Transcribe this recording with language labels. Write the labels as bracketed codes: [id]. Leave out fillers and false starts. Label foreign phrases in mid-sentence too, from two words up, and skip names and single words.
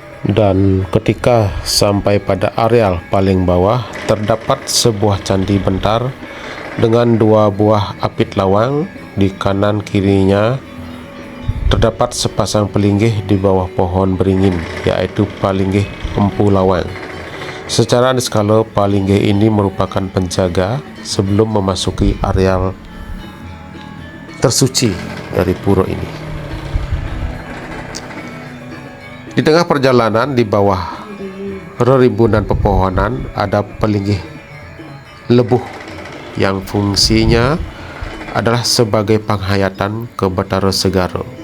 [id] Dan ketika sampai pada areal paling bawah, terdapat sebuah candi bentar dengan 2 buah apit lawang. Di kanan kirinya terdapat sepasang pelinggih di bawah pohon beringin, yaitu palinggih Empu Lawang. Secara niskala, palinggih ini merupakan penjaga sebelum memasuki areal tersuci dari pura ini. Di tengah perjalanan, di bawah rerimbunan pepohonan, ada pelinggih lebuh yang fungsinya adalah sebagai penghayatan ke Batara Segara.